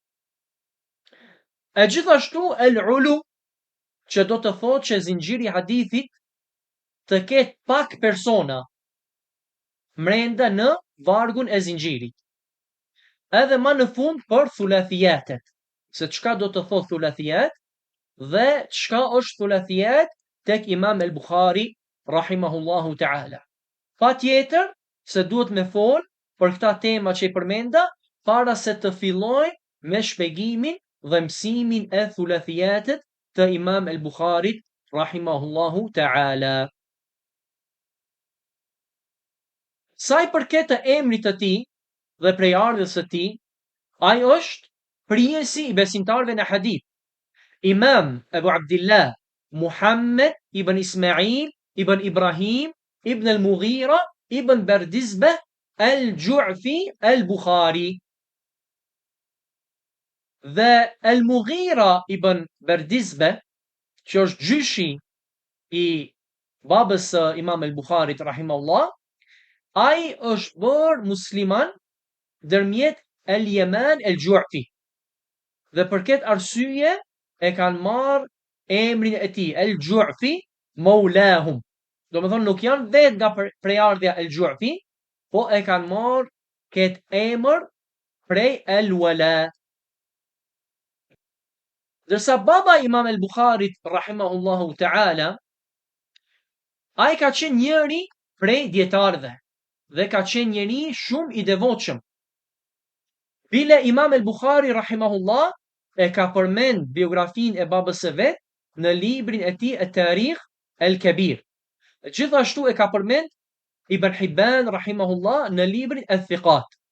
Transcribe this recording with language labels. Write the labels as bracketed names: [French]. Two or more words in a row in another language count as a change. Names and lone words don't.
[Albanian] E gjithashtu el-ulu, që do të thotë që zinxhiri i hadithit të ketë pak persona mrenda në vargun e zinxhirit. Edhe më në fund për thulathiyatet, se çka do të thotë thulathiyat dhe çka është thulathiyat tek Imam el-Bukhari [Arabic] رحمه الله تعالى. [Albanian] Patjetër se duhet me fol për këta tema që i përmenda para se të fillojmë me shpjegimin dhe mësimin e thulathiyatet të Imam el-Bukharit [Arabic] رحمه الله تعالى. [Albanian] Sa i përket të emrit të tij dhe prejardhjes së tij, ai është prijesi i besimtarëve në hadith. Imam Abu Abdillah Muhammad ibn Ismail ibn Ibrahim ibn al-Mughira ibn Bardizbah al-Ju'fi al-Bukhari. Dhe al-Mughira ibn Bardizbah, që është gjyshi i babës së Imam al-Bukharit rahimahullah, ai është bërë musliman dërmjet el-Yaman el-Ju'fi. Dhe për këtë arsye e kanë marrë emrin e tij el-Ju'fi maulahum. Do të thonë nuk janë vetë nga prejardhja el-Ju'fi, po e kanë marrë këtë emër prej el-Wala. Dërsa baba Imam el-Bukharit [Arabic] رحمه الله تعالى, [Albanian] ai ka qenë njëri prej dietarëve dhe ka qenë njëri shumë i devotshëm. Bile Imam el-Bukhari rahimahullah e ka përmend biografinë e babës së vet në librin e tij at-Tarikh el-Kabir. Gjithashtu e ka përmend Ibn Hibban rahimahullah në librin Al-Thiqat.